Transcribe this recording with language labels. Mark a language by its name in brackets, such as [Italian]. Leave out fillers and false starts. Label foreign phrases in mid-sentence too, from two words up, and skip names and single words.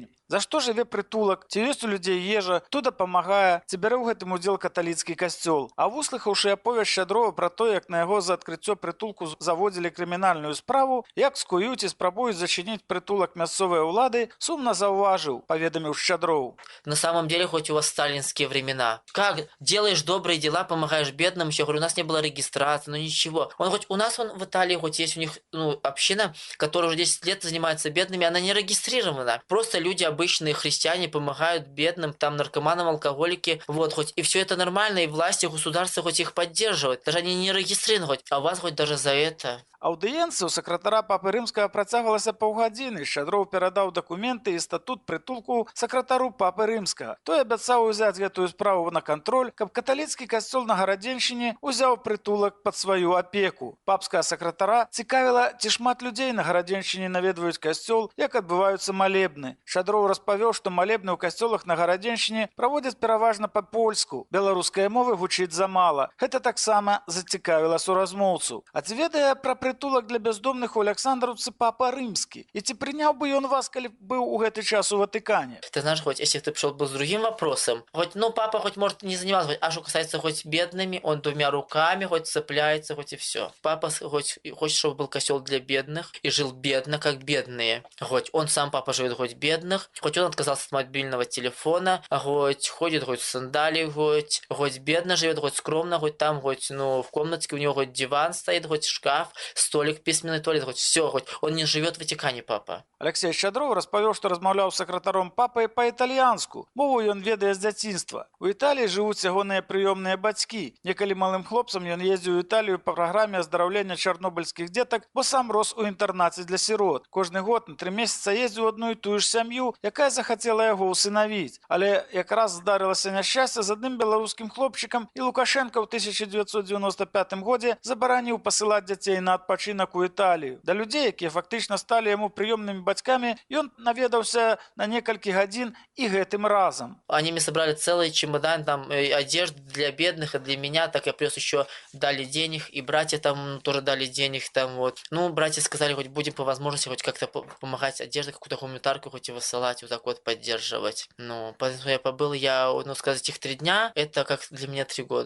[Belarusian] За што жыве прытулак, ці ёсць у людзей ежа, хто дапамагае, ці бярэ ў гэтым удзел каталіцкі касцёл. А выслухаўшы аповесць Шчадрова пра то, як на яго за адкрыццё прытулку заводзілі крымінальную справу, як скуюць і спрабуюць зачыніць прытулак мясцовыя ўлады, сумна заўважыў, паведаміў Шчадров. [Russian] На самом деле, хоть у вас сталинские времена. Как делаешь добрые дела, помогаешь бедным, еще говорю, у нас не было регистрации, но ничего. Хоть у нас в Италии, хоть есть у них община, которая уже 10 лет занимается бедными, она не регистрирована. Просто люди обычные христиане помогают бедным, там наркоманам, алкоголики, хоть и все это нормально, и власти, государство хоть их поддерживают, даже они не регистрированы, хоть, а вас хоть даже за это. [Belarusian] Аўдыенцыя ў сакратара папы рымскага працягвалася паўгадзіны. Шчадроў перадаў дакументы і статут прытулку сакратару папы рымскага. Той абяцаў узяць гэтую справу на кантроль, каб каталіцкі касцёл на Гарадзеншчыне узяў прытулак пад сваю апеку. Папскага сакратара цікавіла, ці шмат людзей на Гарадзеншчыне наведваюць касцёл, як адбываюцца малебны. Шчадроў распавёў, што малебны ў касцёлах на Гарадзеншчыне праводзяць пераважна па-польску. Беларускай мовы гучыць замала. Гэта таксама зацікавіла суразмоўцу. А ці ведае пра прытулак для бяздомных у Александраўцы папа рымскі? І ці прыняў бы ён вас, калі быў у гэты час у Ватыкане? [Russian] Ты знаешь, хоть если ты пришел бы с другим вопросом, хоть, ну, папа хоть может не занимался, хоть, а что касается хоть бедными, он двумя руками хоть цепляется, хоть и все. Папа хоть хочет, чтобы был косел для бедных и жил бедно, как бедные. Хоть он сам, папа, живет хоть бедных, хоть он отказался от мобильного телефона, хоть ходит хоть в сандалии, хоть бедно живет, хоть скромно, хоть там, хоть, ну, в комнатке у него хоть диван стоит, хоть шкаф, столик, письменный туалет, хоть все, хоть он не живет в Ватикане, папа. [Belarusian] Алексей Шчадроў распавёў, што размаўляў з сакратаром папы па-італьянску. Мову ён ведае з дзяцінства. У Італіі жывуць ягоныя прыёмныя бацькі. Некалі малым хлопцам ён ездзіў у Італію па праграме аздараўлення чарнобыльскіх дзетак, бо сам рос у інтэрнаце для сірот. Кожны год на 3 месяца ездзіў у адну і тую ж сям'ю, якая захацела яго ўсынавіць. Але якраз здарылася няшчасце з адным беларускім хлопчыкам, і Лукашенка ў 1995 годзе забараніў пасылаць дзяцей на адпачынак у Італію. Да людзей, якія фактычна сталі яму прыёмнымі бацькамі, ён наведаўся на некалькі гадзін і гэтым разом. [Russian] Они мне собрали целый чемодан там одежды для бедных и для меня, так я плюс еще дали денег, и братья там тоже дали денег там вот. Ну, братья сказали, хоть будем по возможности хоть как-то помогать одеждой, какую-то гуманитарку хоть и высылать, вот так вот поддерживать. Ну, поэтому я побыл, ну, сказать, этих 3 дня, это как для меня 3 года.